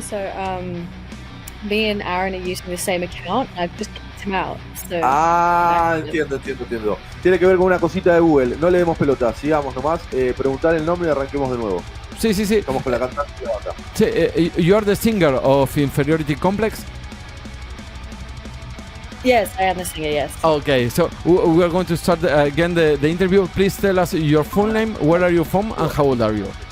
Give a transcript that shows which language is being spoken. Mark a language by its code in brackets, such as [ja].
[en] So, me and Aaron are using the same account. I've just kicked him out. So, [es] Entiendo. Tiene que ver con una cosita de Google. No le demos pelota, sigamos nomás. Preguntar el nombre y arranquemos de nuevo. Sí. Estamos con la cantante de la banda. [en] Sí, you are the singer of Inferiority Complex. Yes, I am the singer, yes. Okay, so we are going to start again the interview. Please tell us your full name, where are you from, and how old are you?